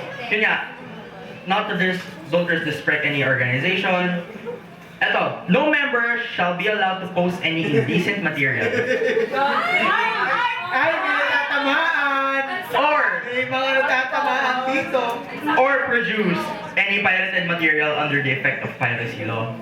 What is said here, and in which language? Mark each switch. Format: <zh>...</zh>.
<tl>Yun nga,</tl> <en>don't disrespect any organization. Eto, no member shall be allowed to post any indecent material.</en> <tl>Ay, may natatamaan! May mga natatamaan dito.</tl> <en>Or produce any pirated material under the effect of piracy law.</en>